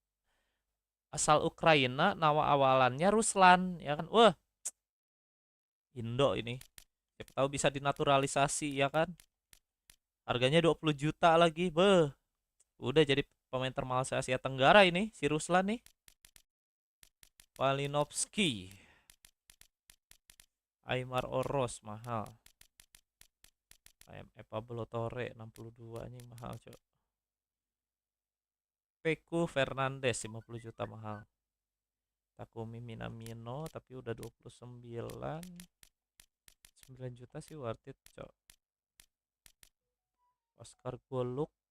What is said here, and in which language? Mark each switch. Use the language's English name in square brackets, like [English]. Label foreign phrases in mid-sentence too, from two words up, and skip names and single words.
[Indonesian] Nama awalannya Ruslan, ya kan? Wah. Indo ini. Siapa tahu bisa dinaturalisasi, ya kan? Harganya 20 juta lagi. Beuh. Udah jadi pemain termahal se Asia Tenggara ini, si Ruslan nih. Palinovski. Aymar Oros mahal. Pablo Torre 62 ini mahal, Cok. Peku Fernandes 50 juta mahal. Takumi Minamino tapi udah 29. 9 juta sih [English] worth it, [Indonesian] Cok. Oscar Goluk.